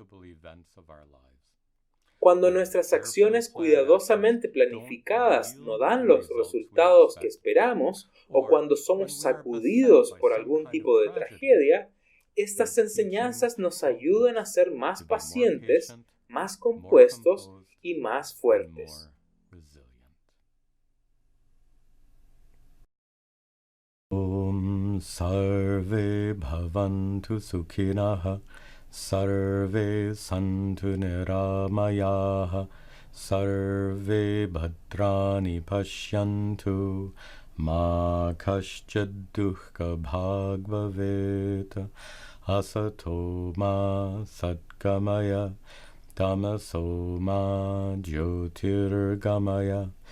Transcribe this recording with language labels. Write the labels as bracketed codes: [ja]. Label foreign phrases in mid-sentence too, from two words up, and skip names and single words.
[es] Cuando nuestras acciones cuidadosamente planificadas no dan los resultados que esperamos, o cuando somos sacudidos por algún tipo de tragedia, estas enseñanzas nos ayudan a ser más pacientes, más compuestos y más fuertes. [sa] ॐ सर्वे भवन्तु सुखिनः सर्वे सन्तु निरामयाः सर्वे भद्राणि पश्यन्तु मा कश्चिद् दुःख भाग् भवेत् असतो मा सद्गमय तमसो मा ज्योतिर्गमय